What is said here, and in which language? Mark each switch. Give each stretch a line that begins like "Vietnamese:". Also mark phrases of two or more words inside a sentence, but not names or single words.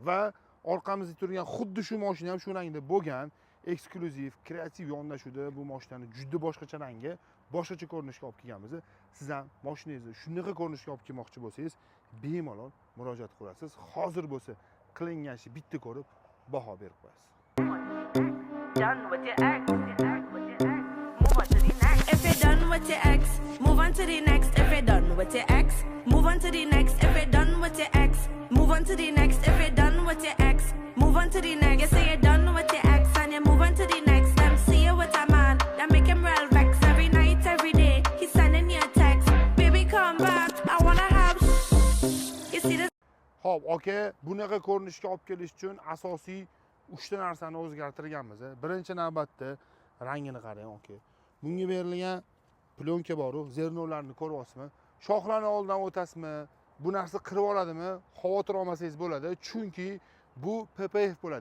Uzbek: Va orqamizda turgan xuddi shu mashina ham shu rangda bo'lgan, eksklyuziv, kreativ yondashuvda bu mashinani juda boshqacha rangga, boshqacha ko'rinishga olib kelganmiz. Siz ham mashinangizni shunaqa ko'rinishga olib kelmoqchi bo'lsangiz, bemalol murojaat qilasiz. Hozir bo'lsa qilingan ishni bitta ko'rib baho berib qo'yasiz.
English: Done with your ex. Move on to the next. If you're done with your ex, move on to the next. If you're done with your ex, move on to the next. If you're done with your ex, move on to the next. If you're done with your ex, move on to the next. You say you're done with your ex and you move on to the next. Them see you with a man, that make him real vex. Every night, every day, he's sending you a text. Baby, come back, I wanna have. You see this?
Uzbek: Xo'p, aka, bunaqa ko'rinishga olib kelish uchun asosiy 3 ta narsani o'zgartirganmiz. Birinchi navbatda rangini qarang, aka. Bunga berilgan plyonka bor-ku, zernolarni ko'ryapsizmi? Shoxlarni oldidan o'tasizmi? Bu narsa qirib oladimi? Xavotir olmasangiz bo'ladi, chunki bu PPF bo'ladi.